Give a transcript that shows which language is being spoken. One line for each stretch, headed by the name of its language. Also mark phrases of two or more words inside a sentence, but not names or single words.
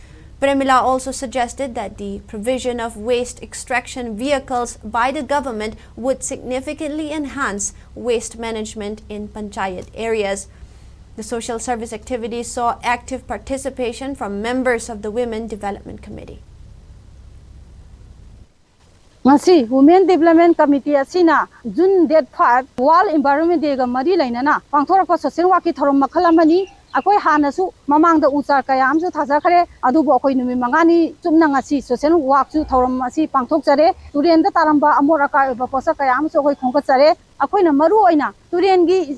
English: Premila also suggested that the provision of waste extraction vehicles by the government would significantly enhance waste management in panchayat areas. The social service activities saw active participation from members of the Women Development Committee.
Manipuri: Ngasi Women Development Committee asina June date 5 World Environment Day ga mari lainana pangthorako social waki thorom makhalamani akoi hanasu mamangda uchar kaya amsu thajakhare adubu akoi numi mangani chumna ngasi
English: social work
Manipuri: chu thorom asi pangthokjare turenda taramba amoraka ba posa kaya amsu akoi khongkachare akoi na maru oina turengi